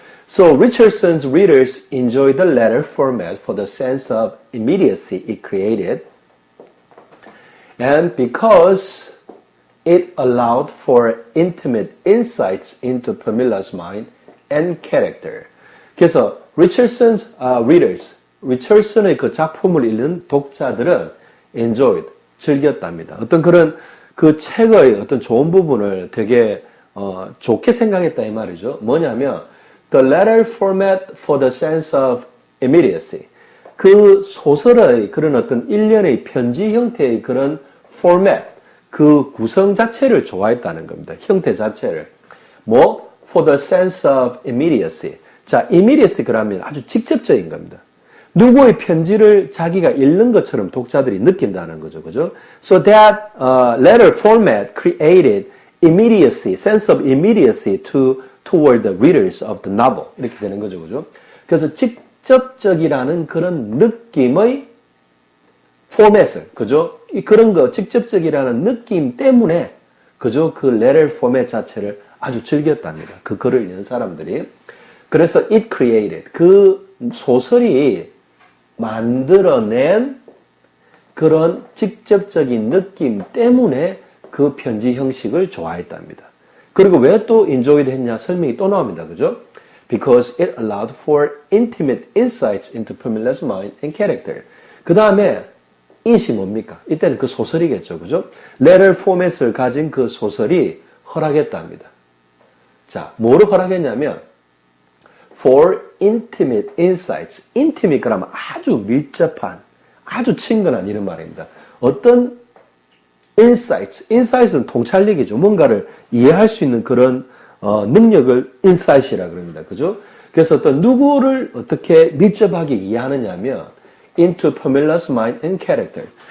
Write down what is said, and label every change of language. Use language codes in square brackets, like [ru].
[en] So Richardson's readers enjoyed the letter format for the sense of immediacy it created, and because it allowed for intimate insights into Pamila's mind and character. [ko] 그래서 [en] Richardson's readers, [ko] 리처슨의 그 작품을 읽는 독자들은 [en] enjoyed, [ko] 즐겼답니다. 어떤 그런 그 책의 어떤 좋은 부분을 되게 좋게 생각했다 이 말이죠. 뭐냐면 [en] the letter format for the sense of immediacy. [ko] 그 소설의 그런 어떤 일련의 편지 형태의 그런 format, 그 구성 자체를 좋아했다는 겁니다. 형태 자체를. 뭐? [en] For the sense of immediacy. [ko] 자, immediacy 그러면 아주 직접적인 겁니다. 누구의 편지를 자기가 읽는 것처럼 독자들이 느낀다는 거죠. 그죠? [en] So that letter format created immediacy, sense of immediacy toward the readers of the novel. [ko] 이렇게 되는 거죠. 그죠? 그래서 직접적이라는 그런 느낌의 포맷을, 그죠? 그런 거, 직접적이라는 느낌 때문에, 그죠? 그 letter format 자체를 아주 즐겼답니다. 그 글을 읽는 사람들이. 그래서 [en] it created, [ko] 그 소설이 만들어낸 그런 직접적인 느낌 때문에 그 편지 형식을 좋아했답니다. 그리고 왜 또 enjoyed 했냐 설명이 또 나옵니다. 그죠? [en] Because it allowed for intimate insights into Pamila's mind and character. [ko] 그 다음에 it이 뭡니까? 이때는 그 소설이겠죠. 그죠? letter format을 가진 그 소설이 허락했답니다. 자, 뭐를 허락했냐면 [en] for intimate insights. [ko] intimate 그러면 아주 밀접한, 아주 친근한 이런 말입니다. 어떤 insights, insight은 통찰력이죠. 뭔가를 이해할 수 있는 그런 능력을 insight이라 그럽니다. 그죠? 그래서 어떤 누구를 어떻게 밀접하게 이해하느냐면 [en] into Pamila's mind and character.